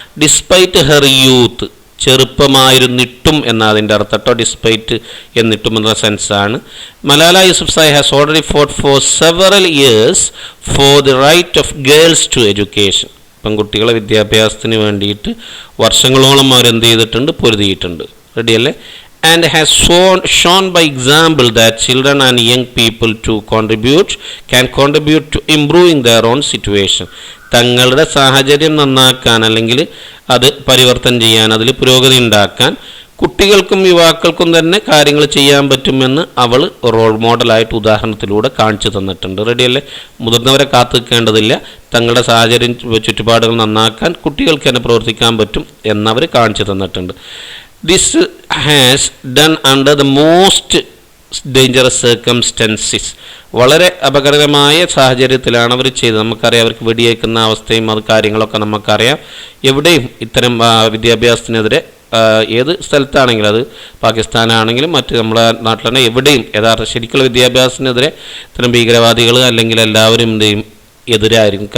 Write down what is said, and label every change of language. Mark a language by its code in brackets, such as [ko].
[en] despite her youth, [ml] ചെറുപ്പമായിരുന്നിട്ടും എന്നതിൻ്റെ അർത്ഥം കേട്ടോ. [en] despite [ml] എന്നിട്ടും എന്ന സെൻസാണ്. [en] Malala Yousafzai has already fought for several years for the right of girls to education. [ml] പെൺകുട്ടികളെ വിദ്യാഭ്യാസത്തിന് വേണ്ടിയിട്ട് വർഷങ്ങളോളം അവരെന്ത് ചെയ്തിട്ടുണ്ട്? പൊരുതിയിട്ടുണ്ട്. റെഡിയല്ലേ? [en] And has shown by example that children and young people can contribute to improving their own situation. [ml] തങ്ങളുടെ സാഹചര്യം നന്നാക്കാൻ അല്ലെങ്കിൽ അത് പരിവർത്തനം ചെയ്യാൻ, അതിൽ പുരോഗതി ഉണ്ടാക്കാൻ കുട്ടികൾക്കും യുവാക്കൾക്കും തന്നെ കാര്യങ്ങൾ ചെയ്യാൻ പറ്റുമെന്ന് അവൾ റോൾ മോഡലായിട്ട് ഉദാഹരണത്തിലൂടെ കാണിച്ചു തന്നിട്ടുണ്ട്. റെഡിയല്ലേ? മുതിർന്നവരെ കാത്തു നിൽക്കേണ്ടതില്ല. തങ്ങളുടെ സാഹചര്യം ചുറ്റുപാടുകൾ നന്നാക്കാൻ കുട്ടികൾക്ക് തന്നെ പ്രവർത്തിക്കാൻ പറ്റും എന്നവർ കാണിച്ചു തന്നിട്ടുണ്ട്. [en] This has done under the most dangerous circumstances. [ml] വളരെ അപകടകരമായ സാഹചര്യത്തിലാണ് അവർ ചെയ്തത്. നമുക്കറിയാം, അവർക്ക് വെടിയേക്കുന്ന അവസ്ഥയും അത് കാര്യങ്ങളൊക്കെ നമുക്കറിയാം. എവിടെയും ഇത്തരം വിദ്യാഭ്യാസത്തിനെതിരെ ഏത് സ്ഥലത്താണെങ്കിലും, അത് പാകിസ്ഥാനാണെങ്കിലും മറ്റ് നമ്മുടെ നാട്ടിലാണ്, എവിടെയും യഥാർത്ഥ ശരിക്കുള്ള വിദ്യാഭ്യാസത്തിനെതിരെ ഇത്തരം ഭീകരവാദികൾ അല്ലെങ്കിൽ എല്ലാവരും എന്തെയും എതിരായിരിക്കും.